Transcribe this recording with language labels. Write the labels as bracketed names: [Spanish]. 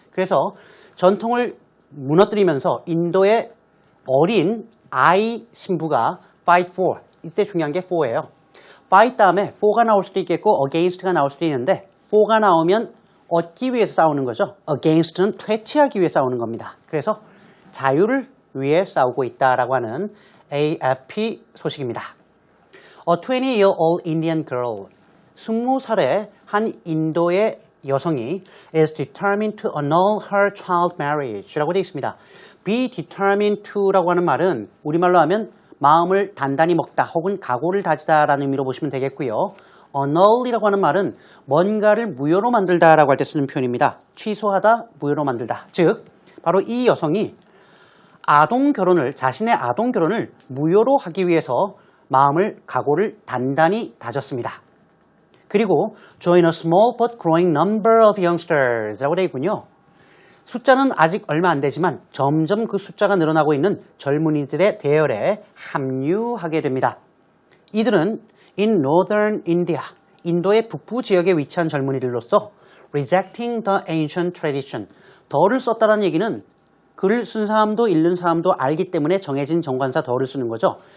[Korean] 그래서 전통을 무너뜨리면서 인도의 어린 아이 신부가 fight for, 이때 중요한 게 for예요. fight 다음에 for가 나올 수도 있겠고 against가 나올 수도 있는데 for가 나오면 얻기 위해서 싸우는 거죠. against는 퇴치하기 위해 싸우는 겁니다. 그래서 자유를 위해 싸우고 있다라고 하는 AFP 소식입니다. [English] A 20-year-old Indian girl, 20살의 한 인도의 여성이 is determined to annul her child marriage 라고 되어 있습니다. [Korean] be determined to 라고 하는 말은 우리말로 하면 마음을 단단히 먹다 혹은 각오를 다지다라는 의미로 보시면 되겠고요. annul이라고 하는 말은 뭔가를 무효로 만들다라고 할 때 쓰는 표현입니다. 취소하다, 무효로 만들다. 즉, 바로 이 여성이 자신의 아동 결혼을 무효로 하기 위해서 마음을 각오를 단단히 다졌습니다. [English] 그리고 join a small but growing number of youngsters 라고 되어 있군요. [Korean] 숫자는 아직 얼마 안 되지만 점점 그 숫자가 늘어나고 있는 젊은이들의 대열에 합류하게 됩니다. 이들은 in northern India, 인도의 북부 지역에 위치한 젊은이들로서 rejecting the ancient tradition, 더를 썼다는 얘기는 글을 쓴 사람도 읽는 사람도 알기 때문에 정해진 정관사 더를 쓰는 거죠.